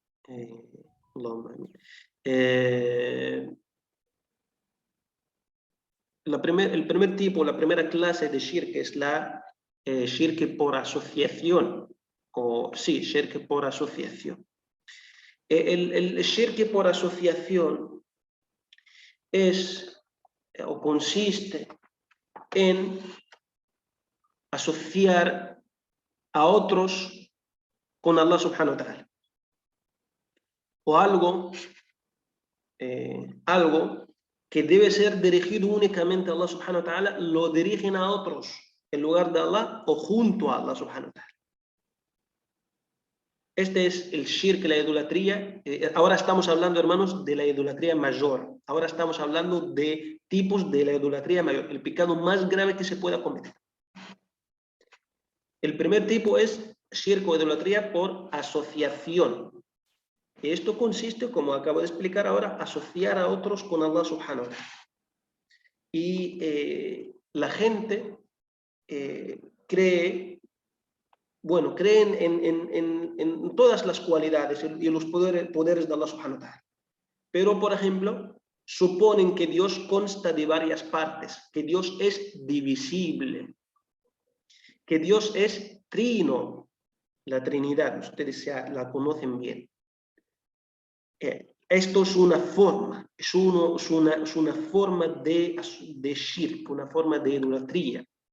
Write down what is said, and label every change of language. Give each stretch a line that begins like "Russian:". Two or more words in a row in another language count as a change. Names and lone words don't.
Spanish: El primer tipo, la primera clase de shirk es la shirk por asociación, o sí, shirk por asociación. El shirk por asociación es o consiste en asociar a otros con
Arabic: الله سبحانه وتعالى,
Spanish: o algo que debe ser dirigido únicamente a
Arabic: الله سبحانه وتعالى,
Spanish: lo dirigen a otros en lugar de Allah o junto a
Arabic: الله سبحانه وتعالى.
Spanish: Este es el shirk, la idolatría. Ahora estamos hablando, hermanos, de la idolatría mayor. Ahora estamos hablando de tipos de la idolatría mayor, el pecado más grave que se pueda cometer. El primer tipo es shirk o idolatría por asociación. Esto consiste, como acabo de explicar ahora, asociar a otros con
Arabic: الله سبحانه وتعالى.
Spanish: Y la gente cree en todas las cualidades y los poderes de
Arabic: الله سبحانه وتعالى.
Spanish: Pero, por ejemplo, suponen que Dios consta de varias partes, que Dios es divisible, que Dios es trino, la Trinidad, ustedes ya la conocen bien. Esto es una forma, es una forma de shirk, una forma de idolatría.